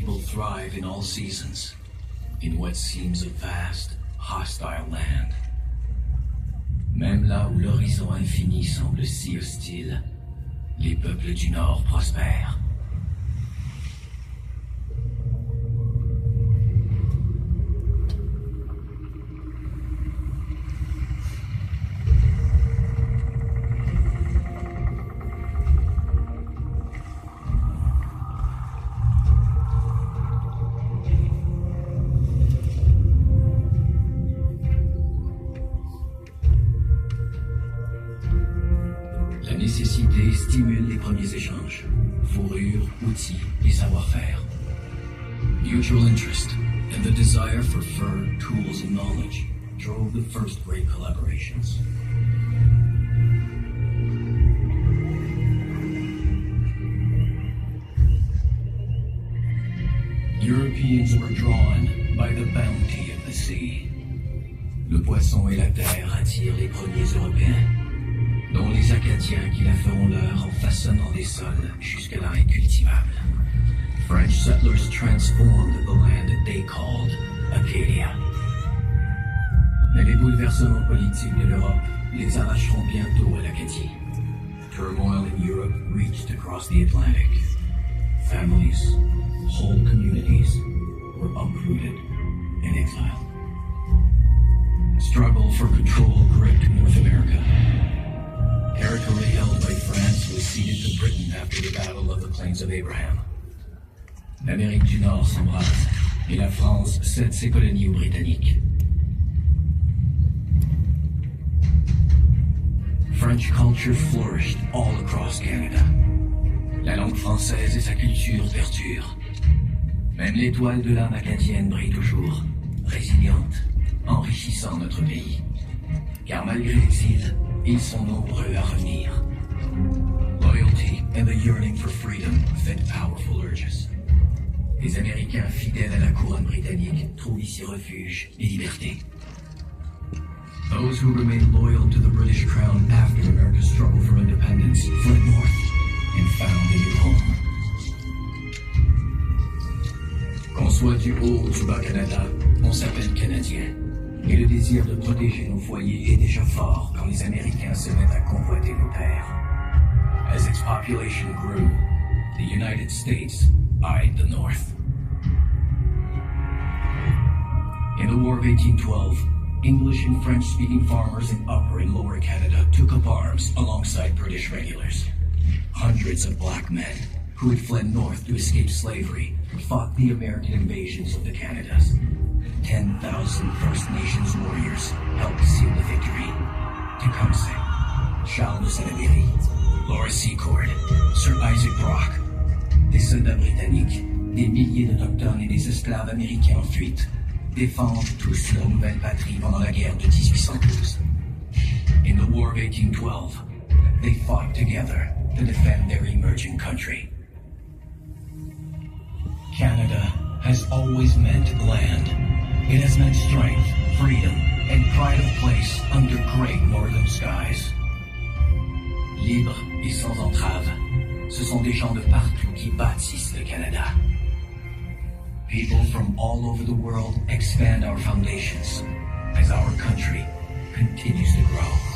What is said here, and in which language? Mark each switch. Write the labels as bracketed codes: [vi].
[en] Thrive in all seasons, in what seems a vast, hostile land. [fr] Même là où l'horizon infini semble si hostile, les peuples du Nord prospèrent. nécessité stimule les premiers échanges. Fourrure, outils et savoir-faire. [en] Mutual interest and the desire for fur, tools, and knowledge drove the first great collaborations. Europeans were drawn by the bounty of the sea. [fr] Le poisson et la terre attirent les premiers Européens, dont les Acadiens qui la feront leur en façonnant des sols jusque-là incultivables. [en] French settlers transformed the land that they called Acadia. [fr] Mais les bouleversements politiques de l'Europe les arracheront bientôt à l'Acadie. [en] Turmoil in Europe reached across the Atlantic. Families, whole communities were uprooted and exiled. Struggle for control gripped North America. Territory held by France was ceded to Britain after the Battle of the Plains of Abraham. [fr] L'Amérique du Nord s'embrase et la France cède ses colonies aux Britanniques. [en] French culture flourished all across Canada. [fr] La langue française et sa culture perdurent. Même l'étoile de l'âme acadienne brille toujours, résiliente, enrichissant notre pays. Car malgré l'exil, ils sont nombreux à revenir. [en] Loyalty and the yearning for freedom fed powerful urges. [fr] Les Américains fidèles à la couronne britannique trouvent ici refuge et liberté. [en] Those who remained loyal to the British crown after America's struggle for independence fled north and found a new home. [fr] Qu'on soit du haut ou du bas Canada, on s'appelle Canadien. Et le désir de protéger nos foyers est déjà fort quand les Américains se mettent à convoiter nos terres. [en] As its population grew, the United States eyed the North. In the War of 1812, English and French-speaking farmers in Upper and Lower Canada took up arms alongside British regulars. Hundreds of black men who had fled north to escape slavery fought the American invasions of the Canadas. 10,000 First Nations warriors helped seal the victory. Tecumseh, Charles de Salaberry, Laura Secord, Sir Isaac Brock. [fr] Des soldats britanniques, des milliers d'Autochtones et des esclaves américains en fuite défendent tous leur nouvelle patrie pendant la guerre de 1812. [en] In the War of 1812, they fought together to defend their emerging country. Canada has always meant land. It has meant strength, freedom, and pride of place under great northern skies. [fr] Libres et sans entrave, ce sont des gens de partout qui bâtissent le Canada. [en] People from all over the world expand our foundations as our country continues to grow.